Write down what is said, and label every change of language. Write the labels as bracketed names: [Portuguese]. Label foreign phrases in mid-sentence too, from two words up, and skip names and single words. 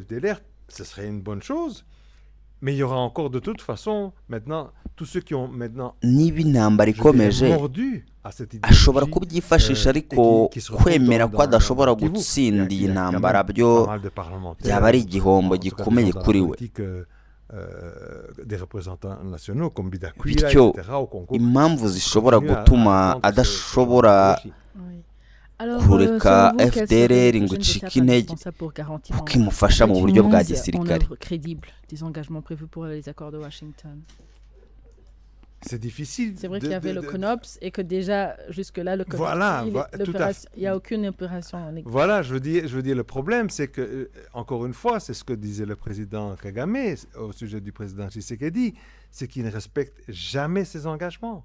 [Kinyarwanda] Niba intambara ikomeje ashobora kubyifashisha, ariko kwemera ko adashobora gutsinda iyi ntambara byo byaba ari igihombo gikomeye kuri we. Bityo impamvu zishobora gutuma adashobora kureka FDLR ngo icike intege kuko imufasha mu buryo bwa gisirikare. [French] C'est vrai qu'il y avait le CONOPS et que déjà jusque-là le CONOPS, il n'y a aucune opération. Voilà, je veux dire le problème, c'est que encore une fois, c'est ce que disait le président Kagame au sujet du président Tshisekedi, c'est qu'il ne respecte jamais ses engagements.